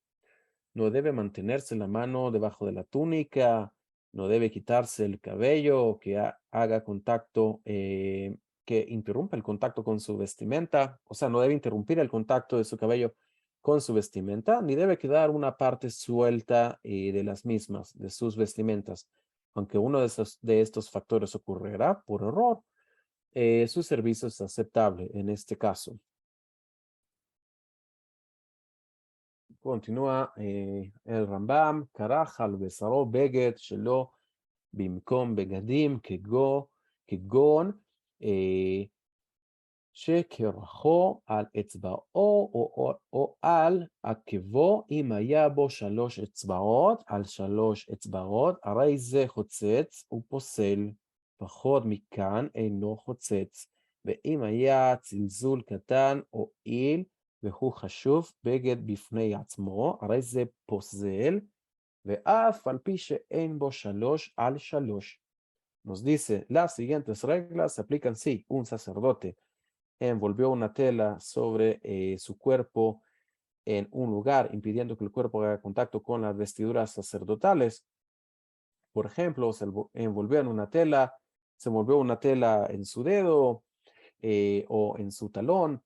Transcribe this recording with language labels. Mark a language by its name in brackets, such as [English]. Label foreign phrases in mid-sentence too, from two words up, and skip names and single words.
[Spanish] No debe mantenerse la mano debajo de la túnica, no debe quitarse el cabello que haga contacto, que interrumpa el contacto con su vestimenta, o sea, no debe interrumpir el contacto de su cabello con su vestimenta, ni debe quedar una parte suelta de las mismas, de sus vestimentas. Aunque uno de estos factores ocurrirá por error, su servicio es aceptable en este caso. Continúa el [Hebrew] Rambam, קרח על בשרו בגד שלו במקום בגדים כגון שקרחו על אצבעו או על עקבו, אם היה בו 3 אצבעות על 3 אצבעות, הרי זה חוצץ ופוסל, פחות מכאן אינו חוצץ, ואם היה צלזול קטן או עיל, והוא חשוב בגד בפני עצמו, הרי זה פוסל, ואף על פי שאין בו 3 על 3. [Spanish] Nos dice, las siguientes reglas se aplican si un sacerdote envolvió una tela sobre su cuerpo en un lugar, impidiendo que el cuerpo haga contacto con las vestiduras sacerdotales. Por ejemplo, se envolvió en una tela, se envolvió una tela en su dedo o en su talón.